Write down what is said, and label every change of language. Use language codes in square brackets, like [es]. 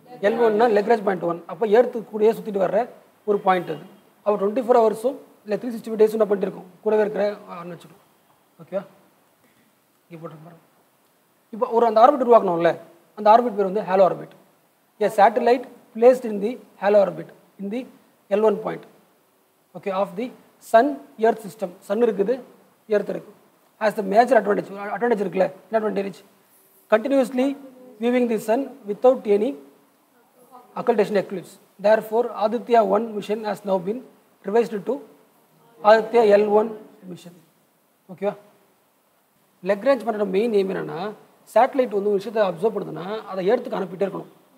[ta] L1னா Lagrange point 1. அப்போ earth கூடயே சுற்றிட்டு வர்ற ஒரு பாயிண்ட் அது. அப்போ 24 ஹவர்ஸும் இல்லை 365 டேஸும் என்ன பண்ணிட்டு இருக்கும்? கூடவே இருக்கிற வச்சுக்கலாம். ஓகேவா? இங்கே போட்டு இப்போ ஒரு அந்த ஆர்பிட் உருவாக்கணும்ல, அந்த ஆர்பிட் பேர் வந்து Halo orbit. [en] A satellite placed in the halo orbit in the L1 point, okay, of the sun earth system. [ta] sun இருக்குது, earth இருக்கு. [en] Has the major advantage [ta] இருக்குல்ல, என்ன [en] advantage? Continuously viewing the sun without any occultation eclipse. Therefore Aditya 1 mission has now been revised to Aditya L1 mission. [ta] ஓகேவா? Lagrange பண்ணுற main aim என்னன்னா, satellite வந்து ஒரு விஷயத்தை அப்சர்வ் பண்ணுதுன்னா அதை எர்த்துக்கு அனுப்பிட்டே இருக்கணும்.